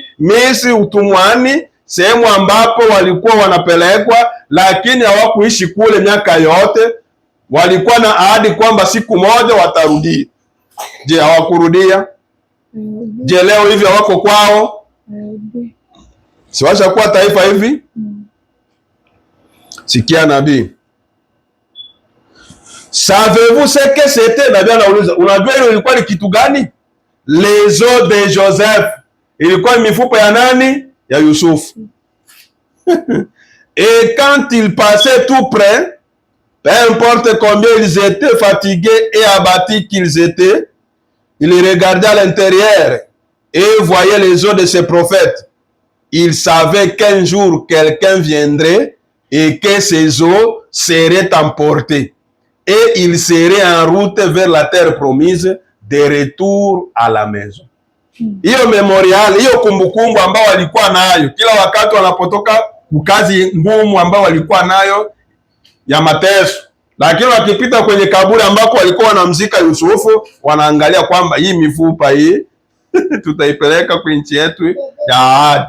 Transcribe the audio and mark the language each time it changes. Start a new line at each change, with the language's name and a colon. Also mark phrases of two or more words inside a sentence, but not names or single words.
Swahili: Misri, utumwani, sehemu ambapo walikuwa wanapelekwa, lakini hawakuishi kule miaka yote. Walikuwa na ahadi kwamba siku moja watarudia. Je, hawakurudia? Je, leo hivi hawako kwao? Si washakuwa taifa hivi? Sikia nabii.
French: Savez-vous ce que c'était?
Swahili: Nabii anauliza, unajua hilo ilikuwa ni kitu gani?
French: Les os de Joseph.
Swahili: Ilikuwa ni mifupa ya nani? Ya Yusufu.
French: Et quand ils passaient tout près, peu importe combien ils étaient fatigués et abattus qu'ils étaient, ils regardaient à l'intérieur et voyaient les os de ces prophètes. Ils savaient qu'un jour quelqu'un viendrait et que ces os seraient emportés. Et ils seraient en route vers la terre promise, de retour à la maison.
Swahili: Hiyo memorial, hiyo kumbukumbu ambao walikuwa nayo kila wakati wanapotoka kazi ngumu ambao walikuwa nayo ya mateso, lakini wakipita kwenye kaburi ambako walikuwa wanamzika Yusufu, wanaangalia kwamba hii mifupa hii tutaipeleka kwa nchi yetu ya ahadi.